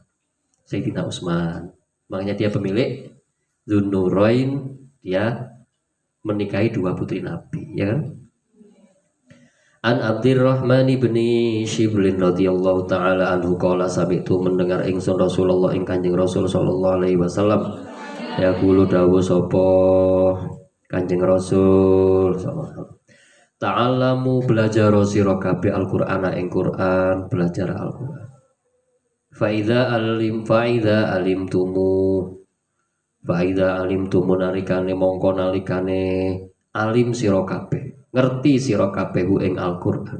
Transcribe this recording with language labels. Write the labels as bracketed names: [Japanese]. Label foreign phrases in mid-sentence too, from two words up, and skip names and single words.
[Indonesian] Sayyidina Utsman, makanya dia pemilik Dzunurain, dia menikahi 2 putri Nabi, ya kan? [Arabic] عن عبد الرحمن بن شبل رضي الله تعالى عنه قال سمعت [Javanese] mendengar ingsun [Arabic] Rasulullah [Javanese] ing Kanjeng Rasul [Arabic] صلى الله عليه وسلم يقول [Javanese] dawuh sapa Kanjeng Rasul [Arabic] ta'allamu [Javanese] belajar sira kabeh [Arabic] Al-Qur'ana [Javanese] ing Qur'an, belajar Al-Qur'an. [Arabic] فإذا علمتم [Javanese] nalikane mongko nalikane alim sira kabeh, ngerti sira kabeh ing Al-Qur'an.